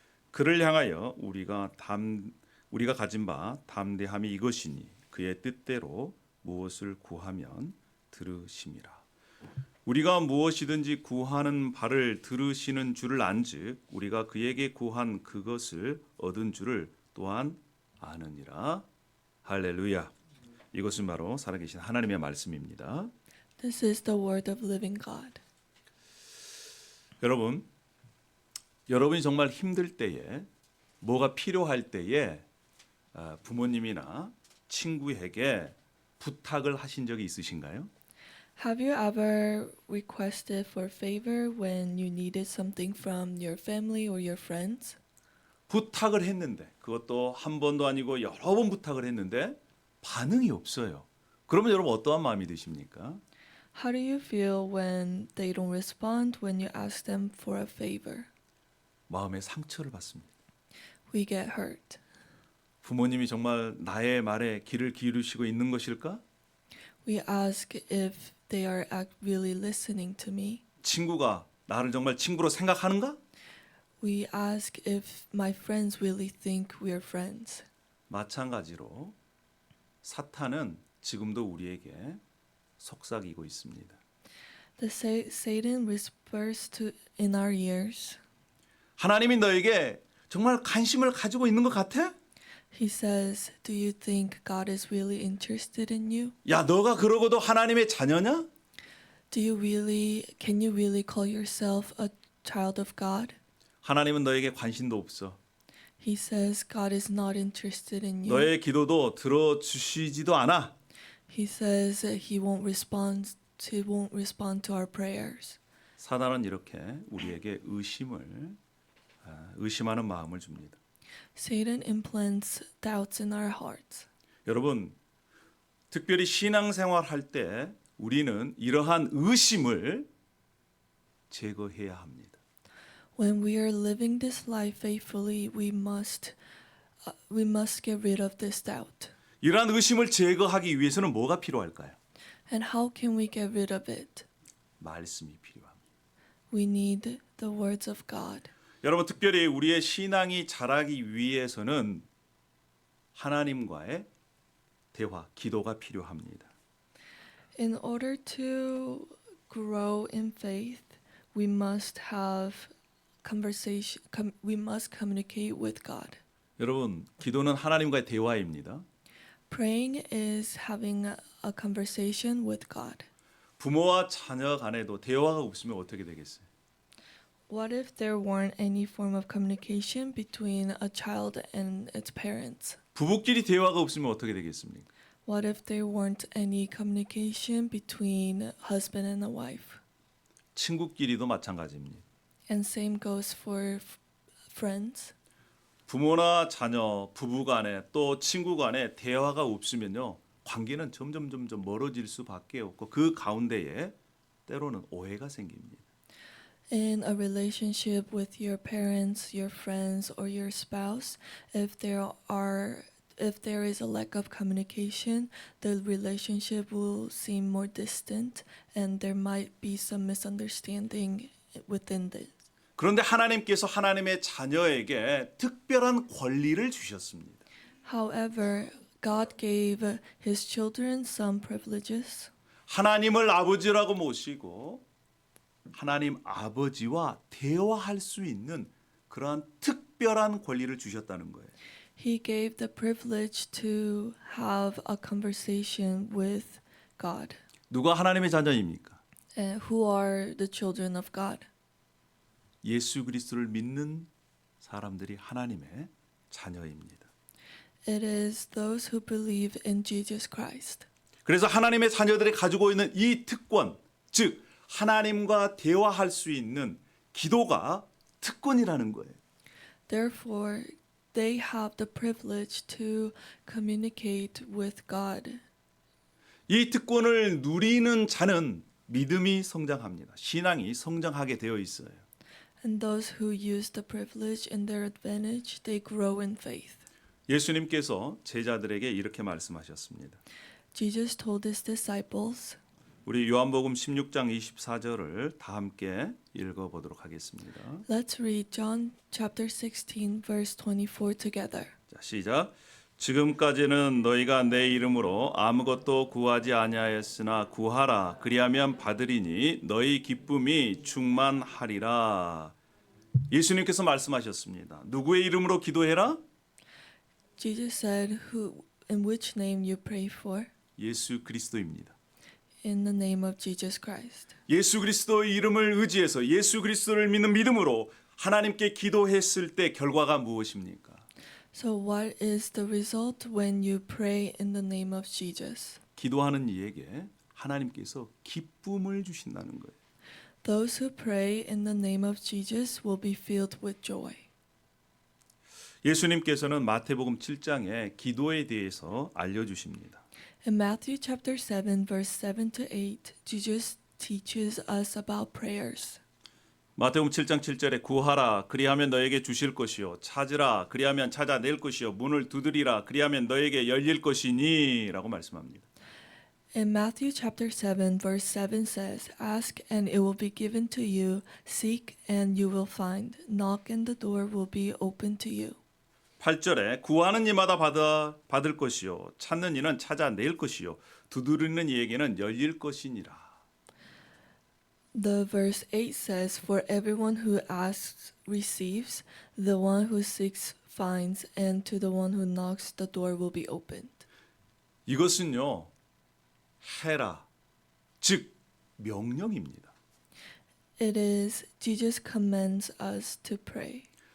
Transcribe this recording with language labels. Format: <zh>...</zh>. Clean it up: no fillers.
<ko>그를 향하여 우리가 가진 바 담대함이 이것이니 그의 뜻대로 무엇을 구하면 들으심이라. 우리가 무엇이든지 구하는 바를 들으시는 줄을 안즉 우리가 그에게 구한 그것을 얻은 줄을 또한 아느니라. 할렐루야. 이것은 바로 살아계신 하나님의 말씀입니다.</ko> <en>This is the word of living God.</en> <ko>여러분이 정말 힘들 때에 뭐가 필요할 때에 부모님이나 친구에게 부탁을 하신 적이 있으신가요?</ko> <en>Have you ever requested for favor when you needed something from your family or your friends?</en> <ko>부탁을 했는데 그것도 한 번도 아니고 여러 번 부탁을 했는데 반응이 없어요. 그러면 여러분 어떠한 마음이 드십니까?</ko> <en>How do you feel when they don't respond when you ask them for a favor?</en> <ko>마음에 상처를 받습니다.</ko> <en>We get hurt.</en> <ko>부모님이 정말 나의 말에 귀를 기울이시고 있는 것일까?</ko> <en>We ask if they are really listening to me.</en> <ko>친구가 나를 정말 친구로 생각하는가?</ko> <en>We ask if my friends really think we are friends.</en> <ko>마찬가지로 사탄은 지금도 우리에게 속삭이고 있습니다.</ko> <en>Satan whispers in our ears.</en> <ko>하나님이 너에게 정말 관심을 가지고 있는 것 같아?</ko> <en>He says, "Do you think God is really interested in you?</en> <ko>야, 너가 그러고도 하나님의 자녀냐?</ko> <en>Can you really call yourself a child of God?"</en> <ko>하나님은 너에게 관심도 없어.</ko> <en>He says God is not interested in you.</en> <ko>너의 기도도 들어주시지도 않아.</ko> <en>He says he won't respond to our prayers.</en> <ko>사단은 이렇게 우리에게 의심하는 마음을 줍니다.</ko> <en>Satan implants doubts in our hearts.</en> <ko>여러분, 특별히 신앙생활 할 때 우리는 이러한 의심을 제거해야 합니다.</ko> <en>When we are living this life faithfully, we must get rid of this doubt.</en> <ko>이러한 의심을 제거하기 위해서는 뭐가 필요할까요?</ko> <en>And how can we get rid of it?</en> <ko>말씀이 필요합니다.</ko> <en>We need the words of God.</en> <ko>여러분, 특별히 우리의 신앙이 자라기 위해서는 하나님과의 대화, 기도가 필요합니다.</ko> <en>In order to grow in faith, we must have conversation. We must communicate with God.</en> <ko>여러분, 기도는 하나님과의 대화입니다.</ko> <en>Praying is having a conversation with God.</en> <ko>부모와 자녀 간에도 대화가 없으면 어떻게 되겠어요?</ko> <en>What if there weren't any form of communication between a child and its parents?</en> <ko>부부끼리 대화가 없으면 어떻게 되겠습니까?</ko> <en>What if there weren't any communication between husband and a wife?</en> <ko>친구끼리도 마찬가지입니다.</ko> <en>And same goes for friends.</en> <ko>부모나 자녀, 부부 간에 또 친구 간에 대화가 없으면요, 관계는 점점 멀어질 수밖에 없고 그 가운데에 때로는 오해가 생깁니다.</ko> <en>In a relationship with your parents, your friends, or your spouse, if there is a lack of communication, the relationship will seem more distant, and there might be some misunderstanding within this.</en> <ko>그런데 하나님께서 하나님의 자녀에게 특별한 권리를 주셨습니다.</ko> <en>However, God gave His children some privileges.</en> <ko>하나님을 아버지라고 모시고 하나님 아버지와 대화할 수 있는 그러한 특별한 권리를 주셨다는 거예요.</ko> <en>He gave the privilege to have a conversation with God.</en> <ko>누가 하나님의 자녀입니까?</ko> <en>Who are the children of God?</en> <ko>예수 그리스도를 믿는 사람들이 하나님의 자녀입니다.</ko> <en>It is those who believe in Jesus Christ.</en> <ko>그래서 하나님의 자녀들이 가지고 있는 이 특권, 즉 하나님과 대화할 수 있는 기도가 특권이라는 거예요.</ko> <en>Therefore, they have the privilege to communicate with God.</en> <ko>이 특권을 누리는 자는 믿음이 성장합니다. 신앙이 성장하게 되어 있어요.</ko> <en>And those who use the privilege in their advantage, they grow in faith.</en> <ko>예수님께서 제자들에게 이렇게 말씀하셨습니다.</ko> <en>Jesus told his disciples,</en> <ko>우리 요한복음 16장 24절을 다 함께 읽어보도록 하겠습니다.</ko> <en>let's read John chapter 16 verse 24 together.</en> <ko>자, 시작. 지금까지는 너희가 내 이름으로 아무것도 구하지 아니하였으나 구하라 그리하면 받으리니 너희 기쁨이 충만하리라. 예수님께서 말씀하셨습니다. 누구의 이름으로 기도해라?</ko> <en>Jesus said, in which name you pray for?</en> <ko>예수 그리스도입니다.</ko> <en>In the name of Jesus Christ.</en> <ko>예수 그리스도의 이름을 의지해서 예수 그리스도를 믿는 믿음으로 하나님께 기도했을 때 결과가 무엇입니까?</ko> <en>So what is the result when you pray in the name of Jesus?</en> <ko>기도하는 이에게 하나님께서 기쁨을 주신다는 거예요.</ko> <en>Those who pray in the name of Jesus will be filled with joy.</en> <ko>예수님께서는 마태복음 7장에 기도에 대해서 알려주십니다.</ko> <en>In Matthew chapter 7 verse 7 to 8, Jesus teaches us about prayers.</en> <ko>마태복음 7장 7절에 구하라 그리하면 너에게 주실 것이요 찾으라 그리하면 찾아낼 것이요 문을 두드리라 그리하면 너에게 열릴 것이니라고 말씀합니다.</ko> <en>In Matthew chapter 7 verse 7 says, ask and it will be given to you, seek and you will find, knock and the door will be open to you.</en> <ko>8절에 구하는 이마다 받을 것이요 찾는 이는 찾아낼 것이요 두드리는 이에게는 열릴 것이니라.</ko> <en>The verse 8 says, for everyone who asks receives, the one who seeks finds, and to the one who knocks the door will be opened.</en> <ko>이것은요 해라 즉 명령입니다.</ko> <en>It is Jesus commands us to pray.</en>